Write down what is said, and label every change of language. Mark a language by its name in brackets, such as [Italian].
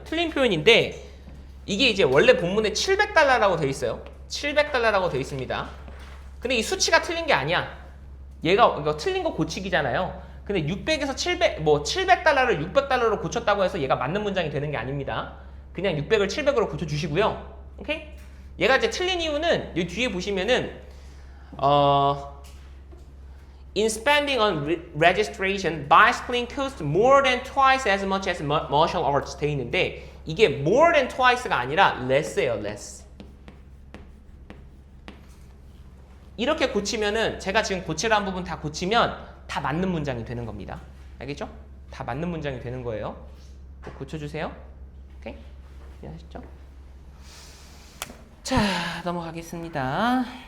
[Korean] 틀린 표현인데 이게 이제 원래 본문에 700달러라고 돼 있어요. 700달러라고 돼 있습니다. 근데 이 수치가 틀린 게 아니야. 얘가 이거 틀린 거 고치기잖아요. 근데 600에서 700, 뭐 700달러를 600달러로 고쳤다고 해서 얘가 맞는 문장이 되는 게 아닙니다. 그냥 600을 700으로 고쳐주시고요. 오케이? 얘가 이제 틀린 이유는 여기 뒤에 보시면은 [English] In spending on registration, bicycling costs more than twice as much as martial arts [Korean] 돼 있는데 이게 [English] more than twice가 [Korean] 아니라 [English] less예요, less. [Korean] 이렇게 고치면은 제가 지금 고치라는 부분 다 고치면 다 맞는 문장이 되는 겁니다. 알겠죠? 다 맞는 문장이 되는 거예요. 꼭 고쳐주세요. 오케이? 이해하셨죠? 자, 넘어가겠습니다.